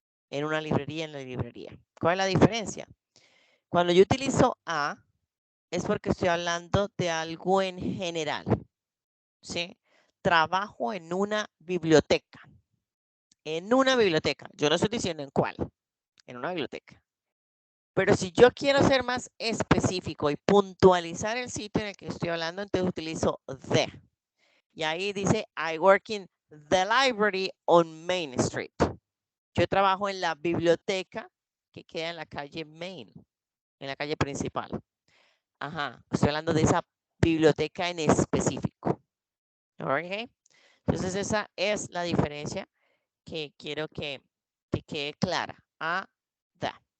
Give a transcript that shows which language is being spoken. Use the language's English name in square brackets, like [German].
[Spanish] En una librería, en la librería. ¿Cuál es la diferencia? Cuando yo utilizo a, es porque estoy hablando de algo en general. ¿Sí? Trabajo en una biblioteca. En una biblioteca. Yo no estoy diciendo en cuál. En una biblioteca. Pero si yo quiero ser más específico y puntualizar el sitio en el que estoy hablando, entonces utilizo the. Y ahí dice, [English] I work in the library on Main Street. [Spanish] Yo trabajo en la biblioteca que queda en la calle Main, en la calle principal. Ajá, estoy hablando de esa biblioteca en específico. ¿Ok? Entonces esa es la diferencia que quiero que quede clara. A, the.